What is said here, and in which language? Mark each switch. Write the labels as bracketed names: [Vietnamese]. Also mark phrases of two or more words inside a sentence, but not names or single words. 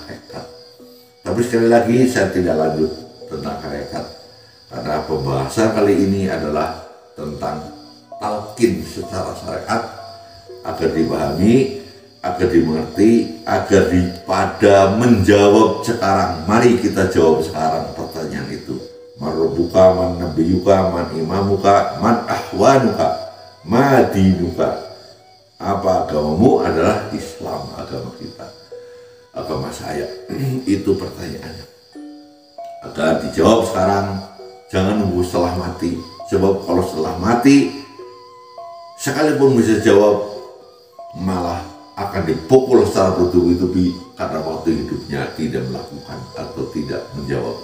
[Indonesian] Tapi sekali lagi saya tidak lanjut tentang hakikat. Karena pembahasan kali ini adalah tentang talqin secara syariat agar dipahami, agar dimengerti, agar pada menjawab sekarang. Mari kita jawab sekarang pertanyaan itu. [Arabic] مَن رَبُّك، مَن نَبِيُّك، مَن إِمَامُك، مَن إِخْوَانُك، مَا دِينُك. [Indonesian] Apa agamamu? Adalah Islam, agama kita, agama saya. Itu pertanyaannya. Agar dijawab sekarang, jangan nunggu setelah mati. Sebab kalau setelah mati, sekalipun bisa jawab, malah akan dipukul secara bertubi-tubi karena waktu hidupnya tidak melakukan atau tidak menjawab.